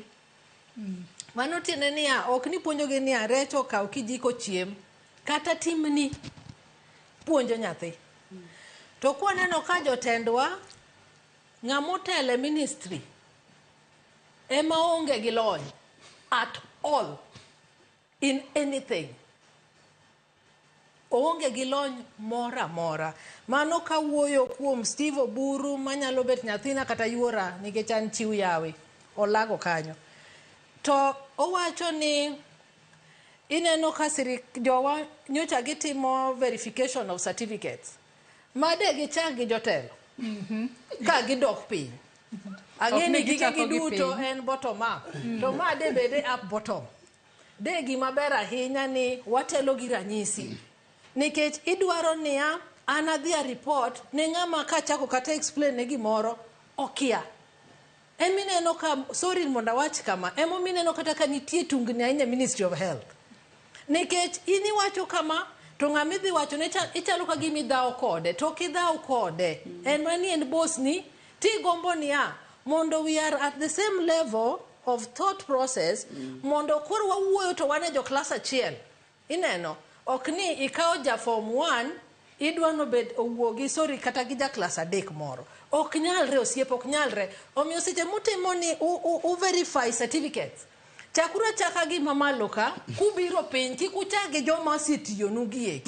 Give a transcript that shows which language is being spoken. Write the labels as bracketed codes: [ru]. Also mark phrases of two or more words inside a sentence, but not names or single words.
[luo] Mano tiende niya, ok ni puonjogi niya, Recho kaw kijiko chiem, kata timni puonjo nyathi. To kwaneno ka jotendwa ng'amotele ministry ema onge gi lony [en] at all in anything. [luo] Onge gi lony mora mora. Mano kawuoyo kuom Steve Oburu manyalo bet nyathina kata yuora nikech an chiw yawe. Olago kanyo. To owacho ni ineno ka jowa nyocha gitimo [en] verification of certificates. [luo] Made gichak gi jotelo. Ka gidok piny. Ang'e ni gige giduto en [en] bottom up. [luo] To made bede [en] up bottom. [luo] De gima ber ahinya ni watelo gi ranyisi. Nikech idwaro niya an adhi a report ne ng'ama kachako kata explain ne gimoro okia. Emineno ka, sorry monda wach kama, mineno kata ka nitie tungni ahinya Ministry of Health. Nikech ini wacho kama, to ng'amidhi wacho ne ichalo ka gimi dhao kode, to kidhao kode, en mani en boss ni, ti gombo niya, mondo [en] we are at the same level of thought process, [luo] mondo koro wawuoyo to wane jo class achiel. Ineno, ok ni ikawo ja form 1, idwano bed owuogi, sorry, kata gi ja class 3 moro. Ok nyalre osiep, ok nyalre. Omiyo seche mutimo ni [en] verify certificates. [luo] Chakura chaka gi mamalo ka, kubiro piny, kikuchagi joma osetiyo nugi eki.